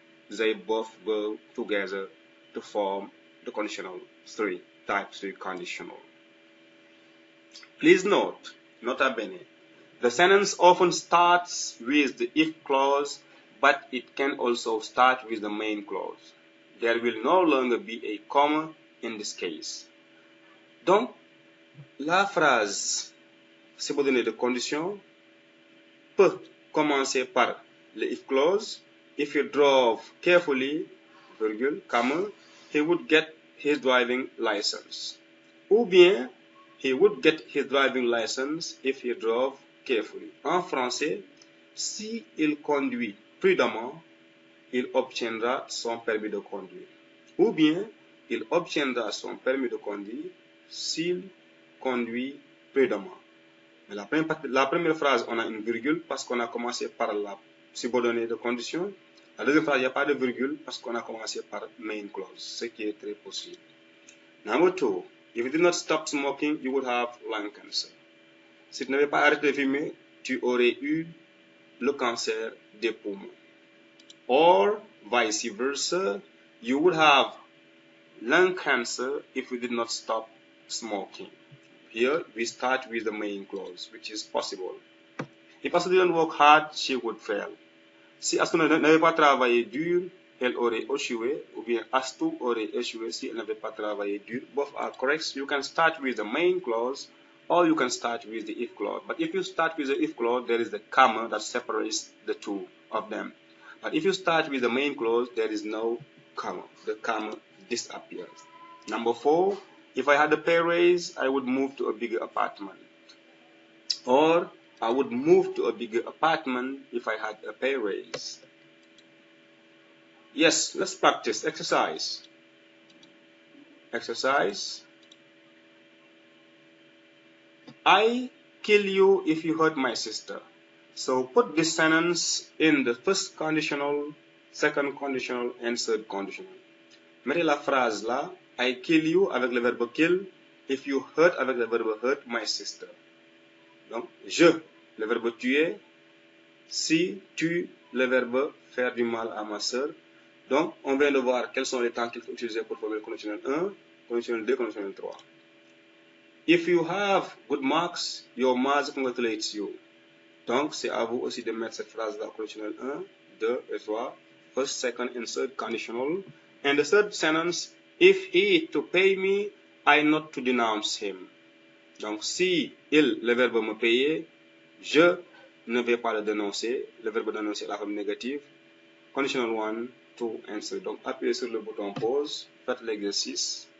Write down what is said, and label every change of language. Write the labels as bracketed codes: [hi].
[en] They both go together to form the conditional 3, type 3 conditional. Please note, nota bene, the sentence often starts with the if clause, but it can also start with the main clause. There will no longer be a comma in this case. [fr] Donc, la phrase subordonnée de condition peut commencer par le if clause. [en] If you drove carefully, virgule, comma, he would get his driving license. [fr] Ou bien, [en] he would get his driving license if he drove carefully. [fr] En français, si il conduit prudemment, il obtiendra son permis de conduire. Ou bien, il obtiendra son permis de conduire s'il conduit prudemment. Mais la première phrase, on a une virgule parce qu'on a commencé par la subordonnée de condition. La deuxième phrase, il n'y a pas de virgule parce qu'on a commencé par main clause, ce qui est très possible. [en] Number 2, if you did not stop smoking, you would have lung cancer. [fr] Si tu n'avais pas arrêté de fumer, tu aurais eu le cancer des poumons. [en] Or, vice versa, you would have lung cancer if you did not stop smoking. Here, we start with the main clause, which is possible. If Astu didn't work hard, she would fail. [fr] Si Astu n'avait pas travaillé dur, elle aurait échoué, ou bien Astu aurait échoué si elle n'avait pas travaillé dur. [en] Both are correct. You can start with the main clause, or you can start with the if clause. But if you start with the if clause, there is the comma that separates the two of them. But if you start with the main clause, there is no comma. The comma disappears. Number 4, if I had a pay raise, I would move to a bigger apartment. Or I would move to a bigger apartment if I had a pay raise. Yes, let's practice. Exercise. Exercise. I kill you if you hurt my sister. So put this sentence in the first conditional, second conditional, and third conditional. [fr] Mettez la phrase là, [en] I kill you [fr] avec le verbe kill, [en] if you hurt [fr] avec le verbe hurt [en] my sister. [fr] Donc, je, le verbe tuer, si, tu, le verbe faire du mal à ma sœur. Donc, on vient de voir quels sont les temps qu'il faut utiliser pour former le conditionnel 1, conditionnel 2, conditionnel 3. [en] If you have good marks, your mother congratulates you. [fr] Donc, c'est à vous aussi de mettre cette phrase-là, conditionnel 1, 2 et 3, [en] first, second, and third conditional. And the third sentence, if he to pay me, I not to denounce him. [fr] Donc, si il, le verbe me payer, je ne vais pas le dénoncer. Le verbe dénoncer est la forme négative. [en] Conditional 1, 2, and 3. [fr] Donc, appuyez sur le bouton pause, faites l'exercice.